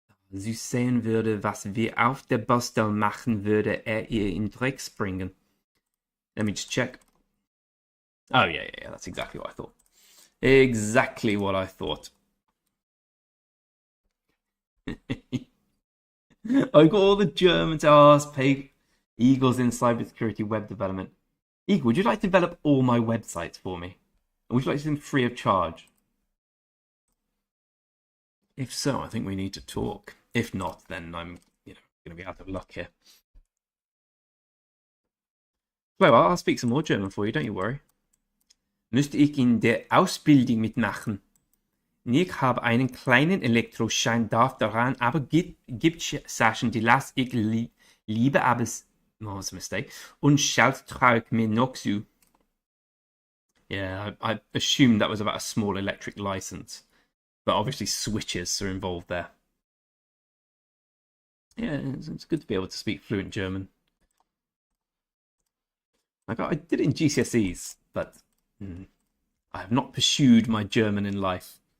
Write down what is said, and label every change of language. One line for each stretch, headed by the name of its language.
German: sie sehen würde, was wir auf der Baustelle machen, würde ihr in Dreck springen.
English: Let me just check. Oh, yeah, that's exactly what I thought. Exactly what I thought. I got all the German to pay Eagles in cybersecurity web development. Eagle, would you like to develop all my websites for me? Would you like to do them free of charge? If so, I think we need to talk. If not, then I'm, going to be out of luck here. Well, I'll speak some more German for you, don't you worry.
German: Müsste ich in der Ausbildung mitmachen? Ich habe einen kleinen Elektroschein, darf daran, aber gibt Sachen, die lasse ich lieber, aber
English: oh, that's a mistake.
German: Und Schalt traue ich mir noch zu.
English: Yeah, I assumed that was about a small electric license. But obviously switches are involved there. Yeah, it's good to be able to speak fluent German. I did it in GCSEs, but I have not pursued my German in life.